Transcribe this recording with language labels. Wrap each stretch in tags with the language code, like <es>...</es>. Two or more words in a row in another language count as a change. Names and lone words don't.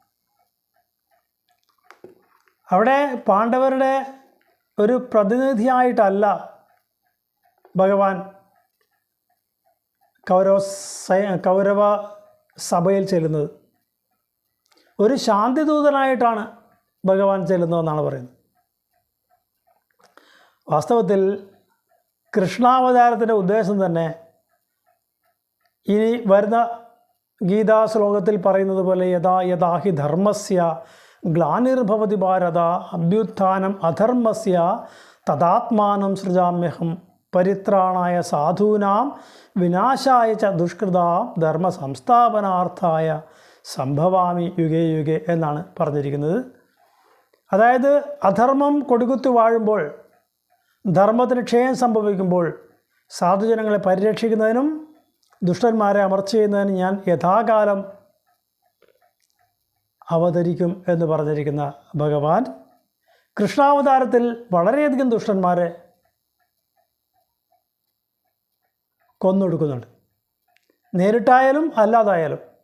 <ml>അവിടെ പാണ്ഡവരുടെ ഒരു പ്രതിനിധിയായിട്ടല്ല ഭഗവാൻ കൗരവ സഭയിൽ ചെല്ലുന്നത്, ഒരു ശാന്തിദൂതനായിട്ടാണ് ഭഗവാൻ ചെല്ലുന്നതെന്നാണ് പറയുന്നത്. വാസ്തവത്തിൽ കൃഷ്ണാവതാരത്തിൻ്റെ ഉദ്ദേശം തന്നെ ഇനി വരുന്ന ഗീതാ ശ്ലോകത്തിൽ പറയുന്നത് പോലെ</ml> <sa>यथा यथा हि धर्मस्य ग्लानिर्भवति भारत अभ्युत्थानम् अधर्मस्य तदात्मानं सृजाम्यहम् परित्राणाय साधूनां विनाशाय च दुष्कृतां धर्म संस्थापनार्थाय सम्भवामि युगे युगे</sa> <ml>എന്നാണ് പറഞ്ഞിരിക്കുന്നത്. അതായത് അധർമ്മം കൊടികുത്തി വാഴുമ്പോൾ, ധർമ്മത്തിന് ക്ഷയം സംഭവിക്കുമ്പോൾ സാധുജനങ്ങളെ പരിരക്ഷിക്കുന്നതിനും ദുഷ്ടന്മാരെ അമർച്ച ചെയ്യുന്നതിനും ഞാൻ യഥാകാലം അവതരിക്കും എന്ന് പറഞ്ഞിരിക്കുന്ന ഭഗവാൻ കൃഷ്ണാവതാരത്തിൽ വളരെയധികം ദുഷ്ടന്മാരെ കൊന്നൊടുക്കുന്നുണ്ട്, നേരിട്ടായാലും അല്ലാതായാലും.</ml>